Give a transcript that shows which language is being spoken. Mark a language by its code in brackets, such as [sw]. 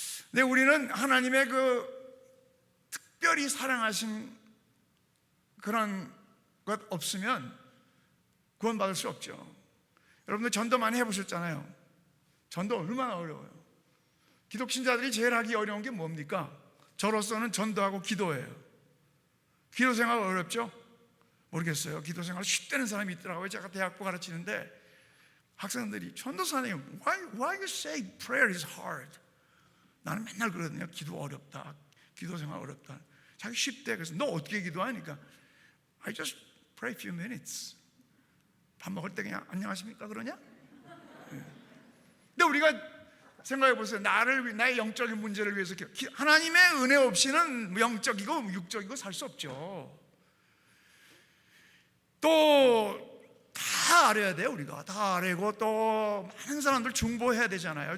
[ko] 근데 우리는 하나님의 그 특별히 사랑하신 그런 것 없으면 구원받을 수 없죠. 여러분들 전도 많이 해보셨잖아요. 전도 얼마나 어려워요. 기독신자들이 제일 하기 어려운 게 뭡니까? 저로서는 전도하고 기도예요. 기도 생활 어렵죠? 모르겠어요. 기도 생활 쉽다는 사람이 있더라고요. 제가 대학부 가르치는데 학생들이 전도사님, [en] why you say prayer is hard? [ko] 나는 맨날 그러거든요. 기도 어렵다, 기도 생활 어렵다. 자기 쉽대. 그래서 너 어떻게 기도하니까 [en] I just pray a few minutes. [ko] 밥 먹을 때 그냥 안녕하십니까 그러냐? 근데 우리가 생각해 보세요. 나의 영적인 문제를 위해서 하나님의 은혜 없이는 영적이고 육적이고 살 수 없죠. 또 다 알아야 돼요. 우리가 다 알고 또 많은 사람들 중보해야 되잖아요.